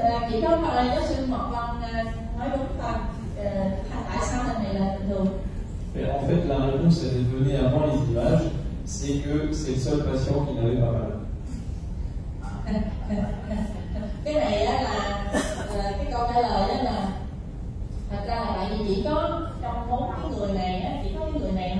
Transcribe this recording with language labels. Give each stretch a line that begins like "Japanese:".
Vietnamese: Chỉ có giáo sư Mộc Vân nói đúng thôi. Tại sao hình này là bình thường?
French: En fait, la réponse elle est donnée avant les images, c'est que c'est le seul patient qui n'avait pas mal.
Vietnamese: Cái này là cái câu trả lời đó là thật ra là tại vì chỉ có trong 4 cái người này chỉ có cái người